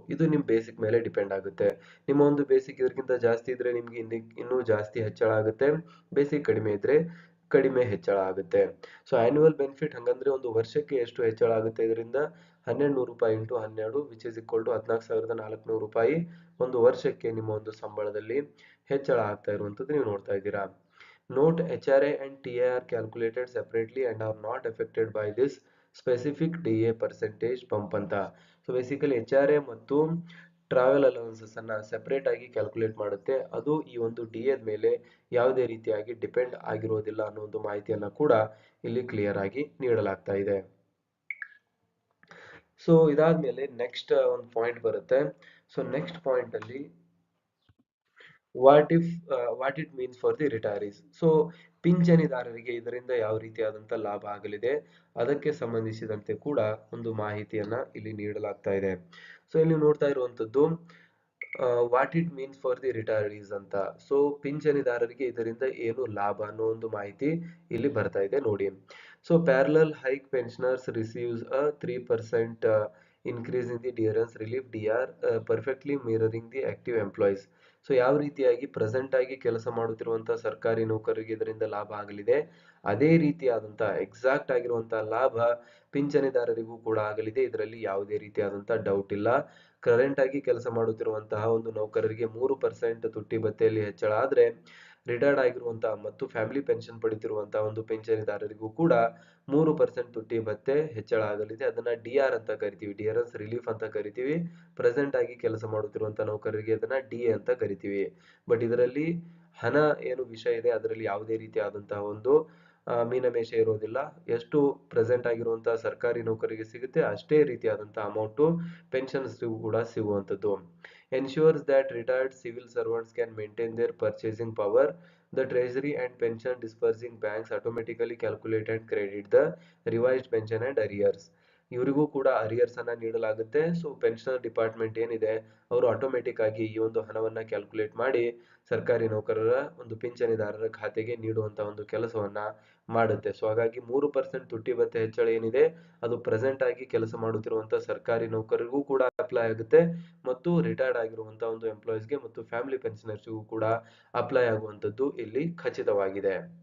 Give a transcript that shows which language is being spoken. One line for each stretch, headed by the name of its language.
Kannada: ಇದು ನಿಮ್ ಬೇಸಿಕ್ ಮೇಲೆ ಡಿಪೆಂಡ್ ಆಗುತ್ತೆ. ನಿಮ್ಮ ಒಂದು ಬೇಸಿಕ್ ಇದಕ್ಕಿಂತ ಜಾಸ್ತಿ ಇದ್ರೆ ನಿಮ್ಗೆ ಇನ್ನೂ ಜಾಸ್ತಿ ಹೆಚ್ಚಳ ಆಗುತ್ತೆ, ಬೇಸಿಕ್ ಕಡಿಮೆ ಇದ್ರೆ ಕಡಿಮೆ ಹೆಚ್ಚಳ ಆಗುತ್ತೆ. ಸೊ ಆನ್ಯುವಲ್ ಬೆನಿಫಿಟ್ ಹಂಗಂದ್ರೆ ಒಂದು ವರ್ಷಕ್ಕೆ ಎಷ್ಟು ಹೆಚ್ಚಳ ಆಗುತ್ತೆ ಇದರಿಂದ? 1200 ರೂಪಾಯಿ into 12,
English: which is equal to
Kannada: 14,400 ರೂಪಾಯಿ ಒಂದು ವರ್ಷಕ್ಕೆ ನಿಮ್ಮ ಒಂದು ಸಂಬಳದಲ್ಲಿ ಹೆಚ್ಚಳ ಆಗ್ತಾ ಇರುವಂತದ್ದು ನೀವು ನೋಡ್ತಾ ಇದ್ದೀರಾ.
English: note HRA and TAR are calculated separately and are not affected by this specific DA percentage bump
Kannada: ಅಂತ. ಸೊ ಬೇಸಿಕಲಿ HRA ಮತ್ತು ಟ್ರಾವೆಲ್ ಅಲವೆನ್ಸಸ್ ಅನ್ನ ಸೆಪರೇಟ್ ಆಗಿ ಕ್ಯಾಲ್ಕುಲೇಟ್ ಮಾಡುತ್ತೆ, ಅದು ಈ ಒಂದು DA ಮೇಲೆ ಯಾವುದೇ ರೀತಿಯಾಗಿ ಡಿಪೆಂಡ್ ಆಗಿರೋದಿಲ್ಲ ಅನ್ನೋ ಒಂದು ಮಾಹಿತಿಯನ್ನ ಕೂಡ ಇಲ್ಲಿ ಕ್ಲಿಯರ್ ಆಗಿ ನೀಡಲಾಗ್ತಾ ಇದೆ. ಸೊ ಇದಾದ್ಮೇಲೆ ನೆಕ್ಸ್ಟ್ ಒಂದು ಪಾಯಿಂಟ್ ಬರುತ್ತೆ. ಸೊ ನೆಕ್ಸ್ಟ್ ಪಾಯಿಂಟ್ ಅಲ್ಲಿ
English: What it means for the retirees.
Kannada: So ಪಿಂಚಣಿದಾರರಿಗೆ ಇದರಿಂದ ಯಾವ ರೀತಿಯಾದಂತ ಲಾಭ ಆಗಲಿದೆ ಅದಕ್ಕೆ ಸಂಬಂಧಿಸಿದಂತೆ ಕೂಡ ಒಂದು ಮಾಹಿತಿಯನ್ನ ಇಲ್ಲಿ ನೀಡಲಾಗ್ತಾ ಇದೆ. ಸೊ ಇಲ್ಲಿ ನೋಡ್ತಾ ಇರುವಂತದ್ದು
English: what it means for the retirees
Kannada: ಅಂತ. ಸೊ ಪಿಂಚಣಿದಾರರಿಗೆ ಇದರಿಂದ ಏನು ಲಾಭ ಅನ್ನೋ ಒಂದು ಮಾಹಿತಿ ಇಲ್ಲಿ ಬರ್ತಾ ಇದೆ ನೋಡಿ.
English: So parallel hike pensioners receives a 3% increase in the dearance relief DR, perfectly mirroring the active employees.
Kannada: So ಯಾವ ರೀತಿಯಾಗಿ ಪ್ರೆಸೆಂಟ್ ಆಗಿ ಕೆಲಸ ಮಾಡುತ್ತಿರುವಂತಹ ಸರ್ಕಾರಿ ನೌಕರರಿಗೆ ಇದರಿಂದ ಲಾಭ ಆಗಲಿದೆ, ಅದೇ ರೀತಿಯಾದಂತಹ ಎಕ್ಸಾಕ್ಟ್ ಆಗಿರುವಂತಹ ಲಾಭ ಪಿಂಚಣಿದಾರರಿಗೂ ಕೂಡ ಆಗಲಿದೆ. ಇದರಲ್ಲಿ ಯಾವುದೇ ರೀತಿಯಾದಂತಹ ಡೌಟ್ ಇಲ್ಲ. ಕರೆಂಟ್ ಆಗಿ ಕೆಲಸ ಮಾಡುತ್ತಿರುವಂತಹ ಒಂದು ನೌಕರರಿಗೆ 3% ತುಟ್ಟಿ ಭತ್ಯೆಯಲ್ಲಿ ಹೆಚ್ಚಳ ಆದ್ರೆ, ರಿಟೈರ್ಡ್ ಆಗಿರುವಂತಹ ಮತ್ತು ಫ್ಯಾಮಿಲಿ ಪೆನ್ಷನ್ ಪಡಿತಿರುವಂತಹ ಒಂದು ಪಿಂಚಣಿದಾರರಿಗೂ ಕೂಡ 3% ತುಟ್ಟಿ ಭತ್ಯೆ ಹೆಚ್ಚಳ ಆಗಲಿದೆ. ಅದನ್ನ DR ಅಂತ ಕರಿತೀವಿ, ಡಿಯರೆನ್ಸ್ ರಿಲೀಫ್ ಅಂತ ಕರಿತೀವಿ. ಪ್ರೆಸೆಂಟ್ ಆಗಿ ಕೆಲಸ ಮಾಡುತ್ತಿರುವಂತಹ ನೌಕರರಿಗೆ ಅದನ್ನ DA ಅಂತ ಕರಿತೀವಿ. ಬಟ್ ಇದರಲ್ಲಿ ಹಣ ಏನು ವಿಷಯ ಇದೆ ಅದರಲ್ಲಿ ಯಾವುದೇ ರೀತಿಯಾದಂತಹ ಒಂದು ಮೀನಮೇಷ ಇರೋದಿಲ್ಲ. ಎಷ್ಟು ಪ್ರೆಸೆಂಟ್ ಆಗಿರುವಂತಹ ಸರ್ಕಾರಿ ನೌಕರಿಗೆ ಸಿಗುತ್ತೆ ಅಷ್ಟೇ ರೀತಿಯಾದಂತಹ ಅಮೌಂಟ್ ಪೆನ್ಷನ್ಸ್ ಕೂಡ ಸಿಗುವಂತದ್ದು.
English: ensures that retired civil servants can maintain their purchasing power. The treasury and pension disbursing banks automatically calculate and credit the revised pension and arrears.
Kannada: ಇವರಿಗೂ ಕೂಡ ಅರಿಯರ್ಸ್ ಅನ್ನ ನೀಡಲಾಗುತ್ತೆ. ಸೊ ಪೆನ್ಷನರ್ ಡಿಪಾರ್ಟ್ಮೆಂಟ್ ಏನಿದೆ ಅವರು automatic ಆಗಿ ಈ ಒಂದು ಹಣವನ್ನ ಕ್ಯಾಲ್ಕುಲೇಟ್ ಮಾಡಿ ಸರ್ಕಾರಿ ನೌಕರರ ಒಂದು ಪಿಂಚಣಿದಾರರ ಖಾತೆಗೆ ನೀಡುವಂತ ಒಂದು ಕೆಲಸವನ್ನ ಮಾಡುತ್ತೆ. ಸೊ ಹಾಗಾಗಿ 3% ತುಟ್ಟಿ ಭತ್ಯೆ ಹೆಚ್ಚಳ ಏನಿದೆ ಅದು ಪ್ರೆಸೆಂಟ್ ಆಗಿ ಕೆಲಸ ಮಾಡುತ್ತಿರುವಂತಹ ಸರ್ಕಾರಿ ನೌಕರರಿಗೂ ಕೂಡ ಅಪ್ಲೈ ಆಗುತ್ತೆ ಮತ್ತು ರಿಟೈರ್ಡ್ ಆಗಿರುವಂತಹ ಒಂದು ಎಂಪ್ಲಾಯೀಸ್ಗೆ ಮತ್ತು ಫ್ಯಾಮಿಲಿ ಪೆನ್ಷನರ್ಸ್ಗೂ ಕೂಡ ಅಪ್ಲೈ ಆಗುವಂತದ್ದು ಇಲ್ಲಿ ಖಚಿತವಾಗಿದೆ.